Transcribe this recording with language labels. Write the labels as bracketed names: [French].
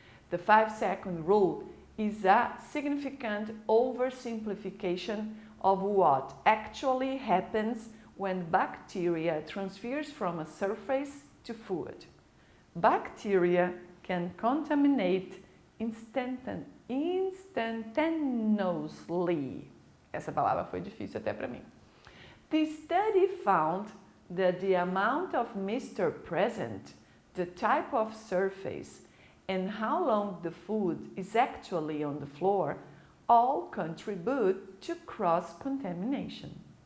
[English] The 5-second rule is a significant oversimplification of what actually happens when bacteria transfers from a surface to food. Bacteria can contaminate instantaneously. [Portuguese] Essa palavra foi difícil até para mim. [English] The study found that the amount of moisture present, the type of surface, and how long the food is actually on the floor all contribute to cross-contamination.